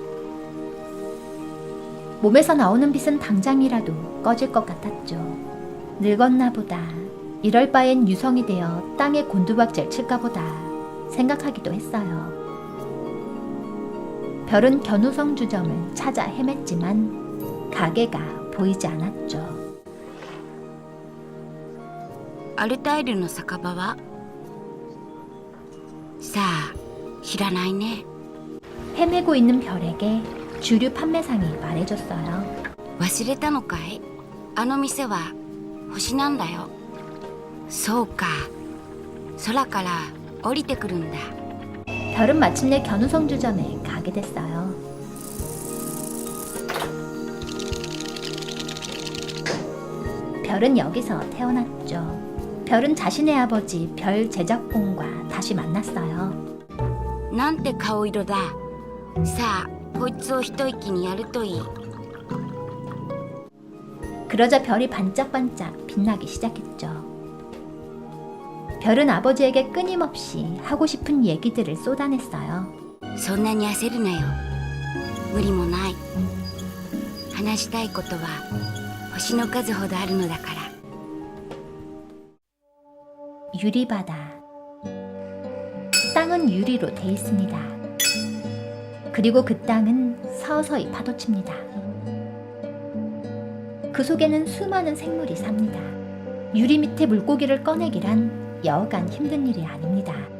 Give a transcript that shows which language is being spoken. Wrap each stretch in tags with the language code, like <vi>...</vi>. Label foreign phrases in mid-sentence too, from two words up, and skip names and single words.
<ko>몸에서 나오는 빛은 당장이라도 꺼질 것 같았죠. 늙었나 보다. 이럴 바엔 유성이 되어 땅에 곤두박질 칠까 보다 생각하기도 했어요. 별은 견우성 주점을 찾아 헤맸지만 가게가 보이지 않았죠.</ko> <ja>アルタイルの酒場はさあ知らないね</ja> <ko>헤매고 있는 별에게 주류 판매상이 말해줬어요.</ko> <ja>忘れたのかいあの店は星なんだよそうか空から降りてくるんだ</ja> <ko>별은 마침내 견우성 주점에 가게 됐어요. 별은 여기서 태어났죠. 별은 자신의 아버지 별 제작공과 다시 만났어요.</ko> <ja>なんて顔色ださあこいつを一息にやるといい</ja> <ko>그러자 별이 반짝반짝 빛나기 시작했죠. 별은 아버지에게 끊임없이 하고 싶은 얘기들을 쏟아냈어요.</ko> <ja>そんなに焦るなよ無理もない話したいことは星の数ほどあるのだから</ja> <ko>유리바다. 땅은 유리로 돼 있습니다. 그리고 그 땅은 서서히 파도칩니다. 그 속에는 수많은 생물이 삽니다. 유리 밑에 물고기를 꺼내기란 여간 힘든 일이 아닙니다.</ko>